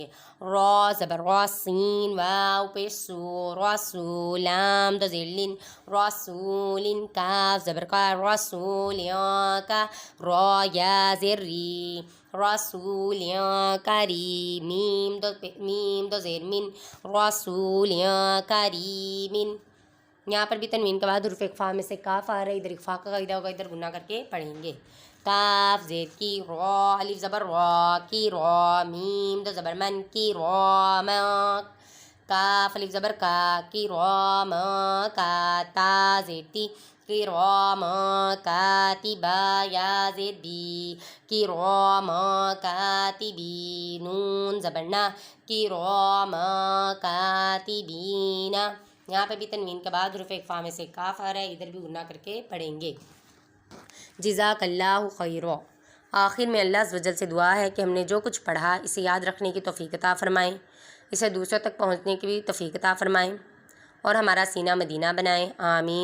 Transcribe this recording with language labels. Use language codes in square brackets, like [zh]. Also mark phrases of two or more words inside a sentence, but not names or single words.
[ur] را زبر را سین واو پیش سو رسو لام دو زیر لن رسولن کاف زبر کا رسول کا را یا زیر ری رسول کریم میم دو زیر من رسول کریمن. یہاں پر بھی تنوین کے بعد حروف اخفا میں سے کاف آ رہا ہے، ادھر اخفا کا قاعدہ ہوگا، ادھر غنہ کر کے پڑھیں گے. کاف زیر کی را الف زبر را کی را میم دو زبر من کی را ما کاف الف زبر کا کی را ما کا تا زیر تی کی را ما کاتبا یا زیر بی کی را ما کاتبی نون زبر نا کی را ما کاتبین. یہاں پہ بھی تنوین کے بعد حروف اخفا میں سے کاف آ رہا ہے، ادھر بھی غنہ کر کے پڑھیں گے. [ar] جزاک اللہ خیرا. [ur] آخر میں اللہ [ar] عز و جل [ur] سے دعا ہے کہ ہم نے جو کچھ پڑھا اسے یاد رکھنے کی توفیق عطا فرمائیں، اسے دوسروں تک پہنچنے کی بھی توفیق عطا فرمائیں، اور ہمارا سینہ مدینہ بنائیں.